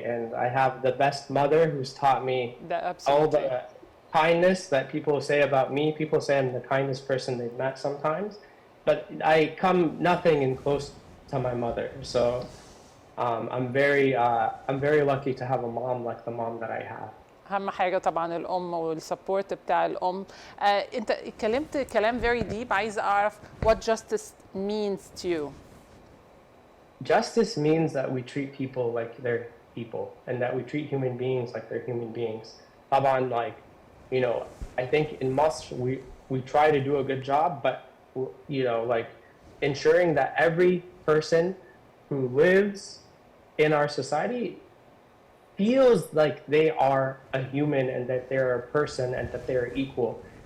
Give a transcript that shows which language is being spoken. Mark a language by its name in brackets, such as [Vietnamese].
[English] And I have the best mother who's taught me all the kindness that people say about me. People say I'm the kindest person they've met sometimes, but I come nothing in close to my mother. So I'm very lucky to have a mom like the mom that I have. [Arabic] أهم حاجة طبعا الأم والسبورت بتاع الأم. أنت اتكلمت كلام [English] very deep. [Arabic] عايز أعرف [English] what justice means to you. Justice means that we treat people like they're people, and that we treat human beings like they're human beings. [Arabic] طبعا, [English] like, you know, I think in Masr we try to do a good job, but, you know, like, ensuring that every person who lives in our society feels like they are a human, and that they're a person, and that they're equal.